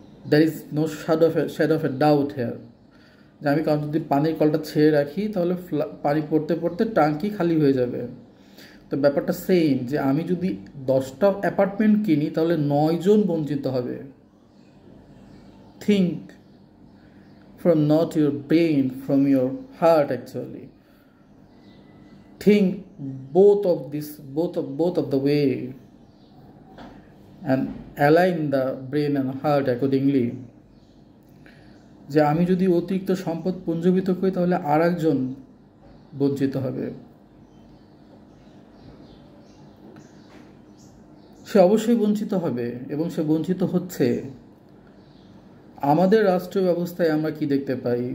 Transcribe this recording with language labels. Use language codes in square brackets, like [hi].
[en] there is no shadow of a doubt here [bn] যে আমি কারণ যদি পানির কলটা ছেড়ে রাখি তাহলে পানি পড়তে পড়তে ট্যাঙ্কি খালি হয়ে যাবে। তো ব্যাপারটা সেম, যে আমি যদি 10টা অ্যাপার্টমেন্ট কিনি তাহলে 9 জন বঞ্চিত হবে। [en] Think from not your brain, from your heart actually. Think both of this, both of the way, and align the brain and heart accordingly. [bn] যে আমি যদি অতিরিক্ত সম্পদ পুঞ্জীভূত করি তাহলে আর একজন বঞ্চিত হবে। সে অবশ্যই বঞ্চিত হবে এবং সে বঞ্চিত হচ্ছে। আমাদের রাষ্ট্রীয় ব্যবস্থায় আমরা কি দেখতে পাই?